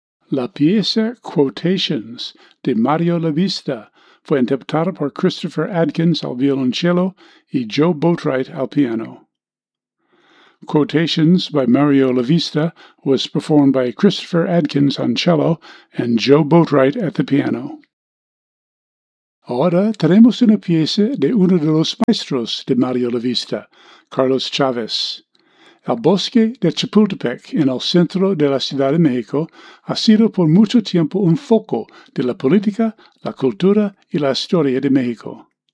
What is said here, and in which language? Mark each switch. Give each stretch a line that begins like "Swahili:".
Spanish: La pieza Quotations de Mario Lavista fue interpretada por Christopher Adkins al violonchelo y Joe Boatwright al piano.
English: Quotations by Mario Lavista was performed by Christopher Adkins on cello and Joe Boatwright at the piano.
Spanish: Ahora tenemos una pieza de uno de los maestros de Mario Lavista, Carlos Chávez. El Bosque de Chapultepec, en el centro de la Ciudad de México, ha sido por mucho tiempo un foco de la política, la cultura y la historia de México.